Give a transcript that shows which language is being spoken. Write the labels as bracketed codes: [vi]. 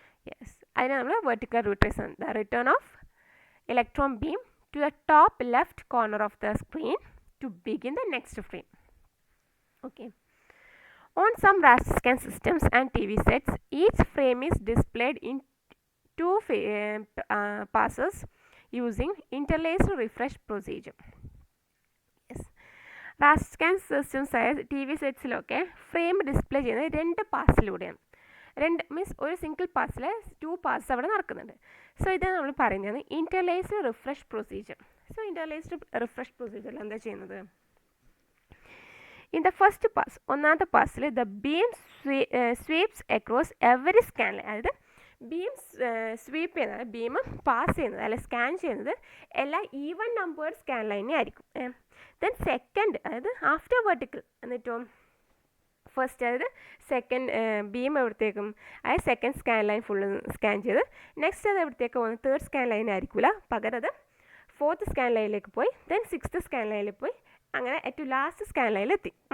[en] yes, [ml] അതിനെ നമ്മൾ vertical ray trace ആണ്. [en] The return of electron beam to the top left corner of the screen to begin the next frame. Okay, on some raster scan systems and TV sets, each frame is displayed in 2 passes using interlaced refresh procedure. [ml] Yes, raster scan systems ആയ TV സെറ്റ്സിലൊക്കെ frame display ചെയ്യുന്നത് 2 പാസിലൂടെയാണ്. Means ഒരു single പാസിൽ 2 pass അവിടെ നടക്കുന്നുണ്ട്. So ഇത് നമ്മൾ പറയുന്നത് interlaced refresh procedure. So interlaced refresh പ്രൊസീജിയറിൽ എന്താ ചെയ്യുന്നത്? [en] In the first pass, [ml] ഒന്നാമത്തെ പാസ്സിൽ [en] the beam sweeps across every scan line. [ml] അതായത് ബീം സ്വീപ്പ് ചെയ്യുന്നത്, ബീം പാസ് ചെയ്യുന്നത് അല്ലെ സ്കാൻ ചെയ്യുന്നത് എല്ലാ ഈവൻ നമ്പേർഡ് സ്കാൻ ലൈനെ ആയിരിക്കും. ദെൻ സെക്കൻഡ്, അതായത് ആഫ്റ്റർ വെർട്ടിക്കൽ, എന്നിട്ടോ ഫസ്റ്റ് അതായത് സെക്കൻഡ് ബീം എവിടത്തേക്കും, അതായത് second scan line full scan ചെയ്ത് നെക്സ്റ്റ് അത് എവിടത്തേക്ക് പോകുന്നത് തേർഡ് സ്കാൻ ലൈൻ ആയിരിക്കില്ല, പകരം അത് ഫോർത്ത് സ്കാൻ ലൈനിലേക്ക് പോയി ദെൻ സിക്സ്ത് സ്കാൻ ലൈനിൽ പോയി അങ്ങനെ ഏറ്റവും ലാസ്റ്റ് സ്കാൻ ലൈനിലെത്തി.